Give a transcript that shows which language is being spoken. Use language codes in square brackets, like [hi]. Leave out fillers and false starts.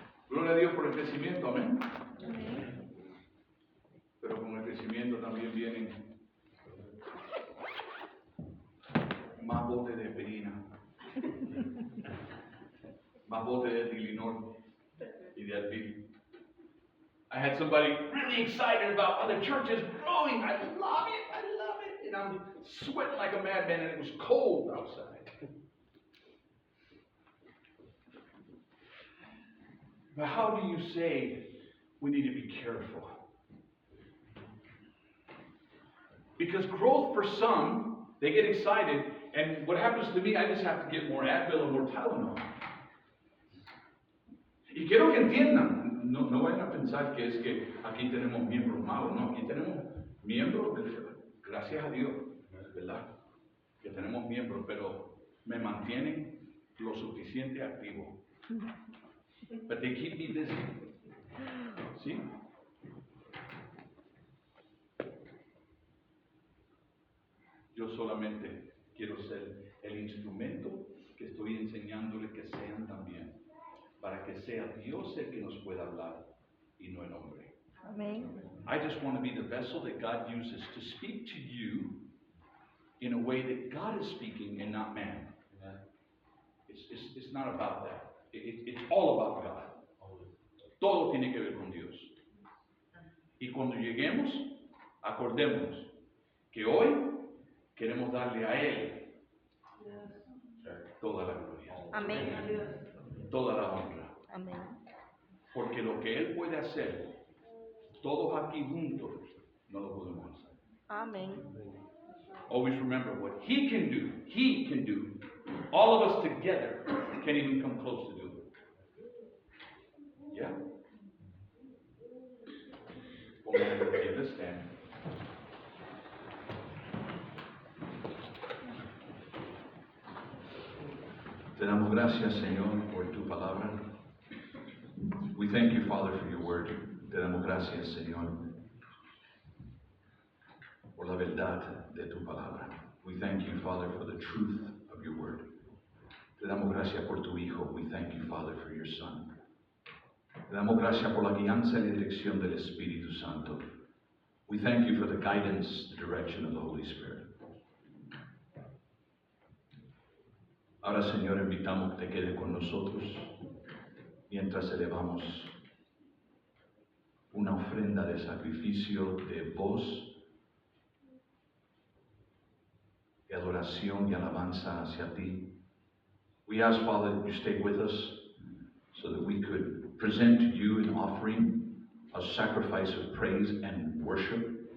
[es] Gloria a Dios por el crecimiento, amén. Pero con el crecimiento también vienen más botes de aspirina, más botes de Tylenol y de Advil. [en] I had somebody really excited about, oh, the church is growing. I love it. And I'm sweating like a madman, and it was cold outside. But how do you say we need to be careful? Because growth for some, they get excited, and what happens to me, I just have to get more Advil and more Tylenol. [es] Y quiero que entiendan, no vayan a pensar que es que aquí tenemos miembros malos, no, aquí tenemos miembros, gracias a Dios, ¿verdad? Que tenemos miembros, pero me mantienen lo suficiente activo. [en] But they keep me busy. [es] ¿Sí? Yo solamente quiero ser el instrumento que estoy enseñándole que sean también, para que sea Dios el que nos pueda hablar y no el hombre. Amén. [en] I just want to be the vessel that God uses to speak to you in a way that God is speaking and not man. It's not about that. It's all about God. [es] Todo tiene que ver con Dios. Y cuando lleguemos, acordémonos que hoy queremos darle a Él toda la gloria, Amén. toda la honra. Amén. Porque lo que Él puede hacer, todos aquí juntos, no lo podemos hacer. Amén. [en] Always remember what He can do. He can do. All of us together can't even come close to do it. Yeah? [es] Pónganse de pie, [en] let's stand. [es] Te damos gracias, Señor, por tu palabra. [en] We thank you, Father, for your word. [es] Te damos gracias, Señor, por la verdad de tu palabra. [en] We thank you, Father, for the truth of your word. [es] Te damos gracias por tu Hijo. [en] We thank you, Father, for your Son. [es] Te damos gracias por la guianza y la dirección del Espíritu Santo. [en] We thank you for the guidance, the direction of the Holy Spirit. [es] Ahora, Señor, invitamos que te quedes con nosotros mientras elevamos una ofrenda de sacrificio de voz, de adoración y alabanza hacia ti. [en] We ask, Father, that you stay with us so that we could present to you an offering, a sacrifice of praise and worship.